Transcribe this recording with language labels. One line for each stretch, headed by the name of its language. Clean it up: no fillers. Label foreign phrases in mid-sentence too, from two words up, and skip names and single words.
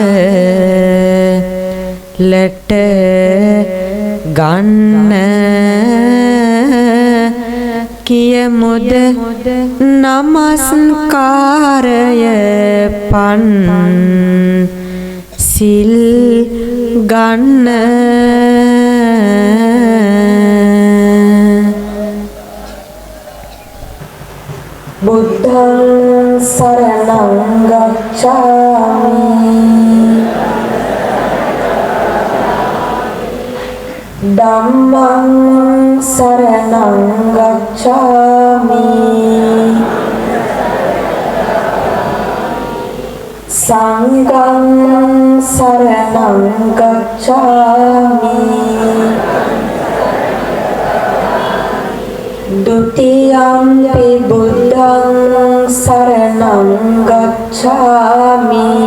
Sinhala: ලට ගන්න කියමුද නමස්කාරය පන් සිල් ගන්න
Pali: බුද්ධං සරණං ගච්ඡාමි ධම්මං සරණං ගච්ඡාමි සංඝං සරණං ගච්ඡාමි ဒုတိယံ පි බුද්ධං සරණං ගච්ඡාමි